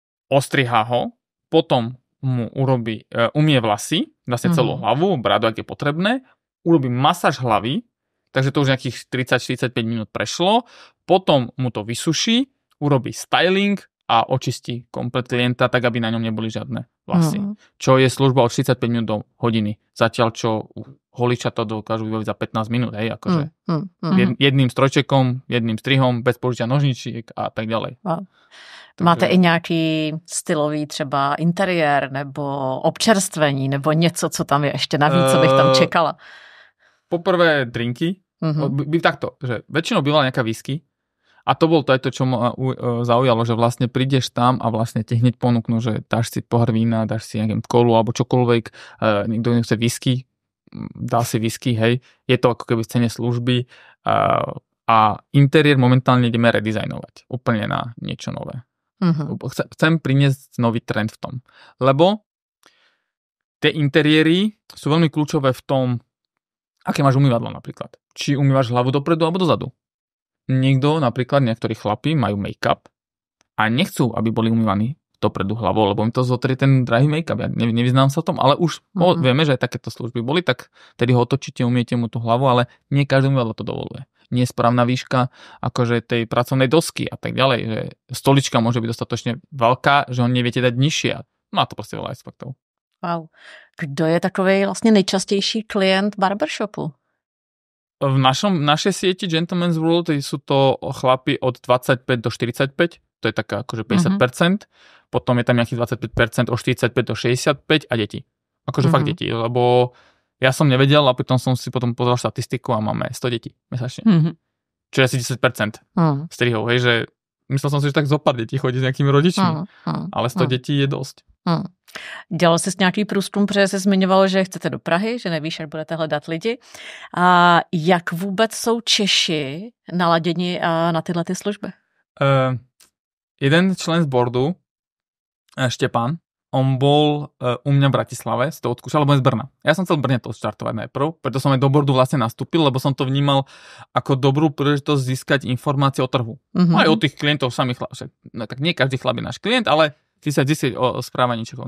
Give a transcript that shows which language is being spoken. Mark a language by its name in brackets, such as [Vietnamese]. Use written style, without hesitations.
[Slovak] Ostrihá ho, potom mu umie vlasy, vlastne celú hlavu, bradu, ak je potrebné, urobí masáž hlavy, takže to už nejakých 30-45 minút prešlo, potom mu to vysuší, urobí styling a očistí komplet klienta, tak aby na ňom neboli žiadne vlasy. Čo je služba od 45 minút do hodiny. Zatiaľ, čo holiča to dokážu vybaviť za 15 minút, hej, akože jedným strojčekom, jedným strihom, bez použitia nožničiek a tak ďalej. [Czech] Máte i nějaký stylový třeba interiér nebo občerstvení nebo něco, co tam je ještě navíc, co bych tam čekala? [Slovak] Poprvé drinky. Takto, že väčšinou bývala nejaká whisky. A to bolo to aj to, čo ma zaujalo, že vlastne prídeš tam a vlastne ti hneď ponúknú, že dáš si pohár vína, dáš si nejakým kolu alebo čokoľvek, niekto chce whisky, dá si whisky, hej. Je to ako keby v cene služby a interiér momentálne ideme redizajnovať úplne na niečo nové. Chcem priniesť nový trend v tom, lebo tie interiéry sú veľmi kľúčové v tom, aké máš umývadlo napríklad. Či umývaš hlavu dopredu alebo dozadu. Niekto, napríklad niektorí chlapi majú make-up a nechcú, aby boli umývaní dopredu hlavou, lebo im to zotrie ten drahý make-up. Ja nevyznám sa v tom, ale už vieme, že aj takéto služby boli, tak tedy ho otočíte, umiete mu tú hlavu, ale nie každý umývadlo to dovoluje. Nie je správna výška akože tej pracovnej dosky a tak ďalej, že stolička môže byť dostatočne veľká, že ho neviete dať nižšie. Má to proste veľa aspektov. Wow. [Czech] Kdo je takovej vlastne nejčastější klient barbershopu? [Slovak] V našej sieti Gentleman's World sú to chlapi od 25 do 45, to je taká akože 50%, potom je tam nejakých 25% od 45 do 65 a deti. Akože fakt deti, lebo ja som nevedel a potom som si potom pozrel štatistiku a máme 100 detí mesačne. Čo je asi 10% strihov, hej, že myslel som si, že tak zopár detí chodí s nejakými rodičmi, ale 100 detí je dosť. [Czech] Dělal jsi nějaký průzkum, protože jsi zmiňoval, že chcete do Prahy, že nevíš, jak budete hledat lidi. A jak vůbec jsou Češi naladěni na tyhle ty služby? [Slovak] Jeden člen z boardu, Štepán, on bol u mňa v Bratislave, si to odskúšal, lebo je z Brna. Ja som chcel v Brne to štartovať najprv, preto som aj do boardu vlastne nastúpil, lebo som to vnímal ako dobrú príležitosť získať informácie o trhu. Aj o tých klientov samých chlapov. No, tak nie každý chlap je náš klient, ale ty sa zistieť o správaní Čechov.